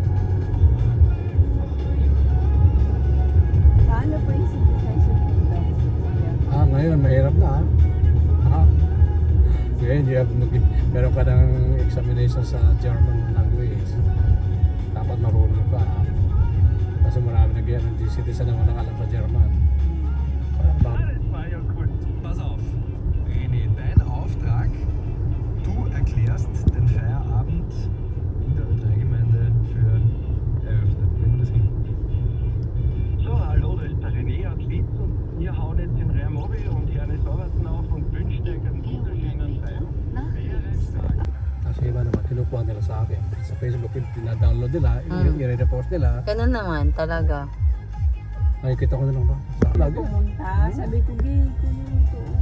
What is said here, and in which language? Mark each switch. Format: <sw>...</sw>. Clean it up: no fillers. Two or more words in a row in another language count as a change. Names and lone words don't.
<tl>paano po yung citizenship dito? Ngayon mahirap na Ngayon, meron ka ng examination sa</tl> <en>German language.</en> <tl>Dapat marunong ka. Kasi marami nag-i citizen na walang alam sa German.</tl> <de>Das war ja cool. Pass auf, René, dein Auftrag, du erklärst den Feierabend in der Ö3-Gemeinde für eröffnet. Nehmen wir das hin. So, hallo, da ist der René aus Linz und wir hauen jetzt in Reimobil und Erne Sauerten auf und wünschen dir einen wunderschönen Feierabend.</de> <tl>Kasi iba naman, kinukuha nila sa akin. Sa Facebook, pina-download nila, i-repost nila. Ganun naman talaga. Nakikita ko na lang ba? Sa lagi. Pumunta, sabi ko, gay, kunin ito.</tl>